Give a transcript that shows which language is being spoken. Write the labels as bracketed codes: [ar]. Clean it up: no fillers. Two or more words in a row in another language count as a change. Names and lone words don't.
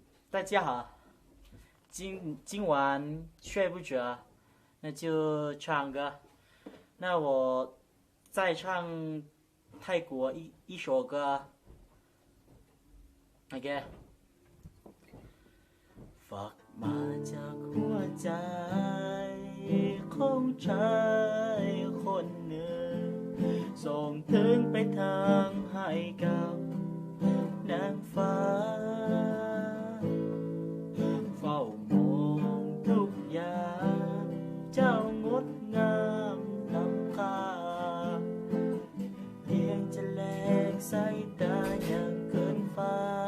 [zh] 大家好，今晚睡不着，那就唱歌。那我再唱泰国一首歌 ，OK。 [th] ฝากมาจากหัวใจของชายคนหนึ่งส่งถึงไปทางให้กับนางฟ้าเฝ้ามองทุกอย่างเจ้างดงามล้ำค่าเพียงจะแลกสายตาอย่างเกินฟ้า